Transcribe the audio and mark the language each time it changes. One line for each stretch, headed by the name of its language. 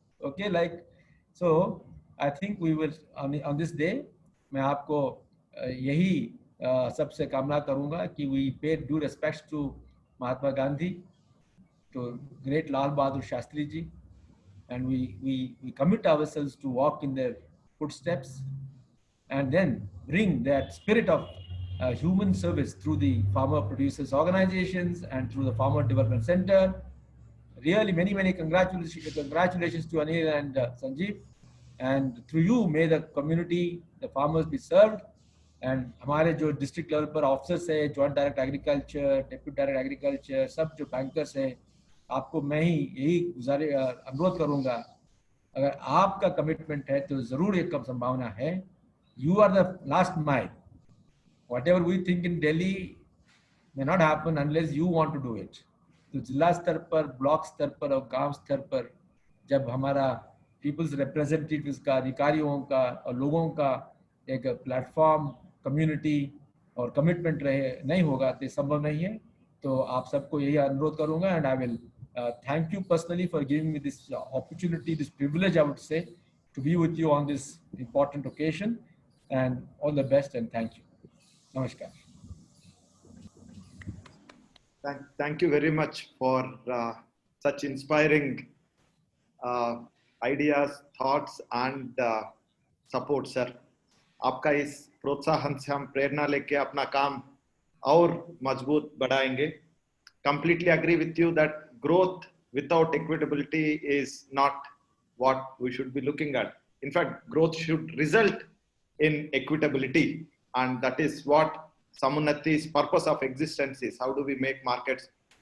English: Okay, like, so I think we will, on this day,
Hindi: मैं आपको यही सबसे कामना करूँगा कि
English: we pay due respects to Mahatma Gandhi, to great Lal Bahadur Shastri ji, and we commit ourselves to walk in their footsteps and then bring that spirit of human service through the farmer producers organizations and through the Farmer Development Center. Really many congratulations to Anil and Sanjeev, and through you may the community, the farmers be served.
Hindi: And हमारे जो district level पर officers है, joint direct agriculture, deputy direct agriculture, सब जो bankers है, आपको मैं ही यही अनुरोध करूँगा, अगर आपका commitment है तो ज़रूर एक कम संभावना है.
English: You are the last mile. Whatever we think in Delhi may not happen unless you want to do it.
Hindi: तो जिला स्तर पर, ब्लॉक स्तर पर और गांव स्तर पर जब हमारा पीपल्स रिप्रेजेंटेटिव्स का, अधिकारियों का और लोगों का एक प्लेटफॉर्म, कम्युनिटी और कमिटमेंट नहीं होगा तो संभव नहीं है. तो आप सबको यही अनुरोध करूंगा.
English: And I will thank you personally for giving me this opportunity, this privilege, I would say, to be with you on this important occasion. And all the best and thank you.
Hindi: नमस्कार.
English: Thank you very much for such inspiring ideas, thoughts and support, sir.
Hindi: आपका इस प्रोत्साहन से हम प्रेरणा लेके अपना काम और मजबूत बढ़ाएंगे.
English: Completely agree with you that growth without equitability is not what we should be looking at. In fact, growth should result in equitability, and that is what Samunnati's purpose of existence is. How do we make markets